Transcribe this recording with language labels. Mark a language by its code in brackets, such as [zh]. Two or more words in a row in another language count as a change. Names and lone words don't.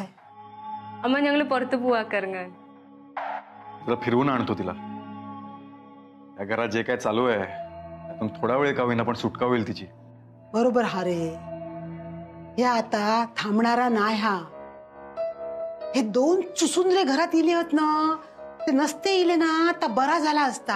[ml] अम्मा ഞങ്ങള് പുറത്തു പോവാ കറങ്ങാൻ. [mr] तुला फिरवून आणतो तिला. या घरात जे काय चालू आहे त्यातून थोडा वेळ का होईना पण सुटका होईल तिची. बरोबर हा रे. या आता थांबणारा नाही हा. हे दोन चुसुंद्रे घरात इले होत ना, ते नसते इले ना तर बरा झाला असता.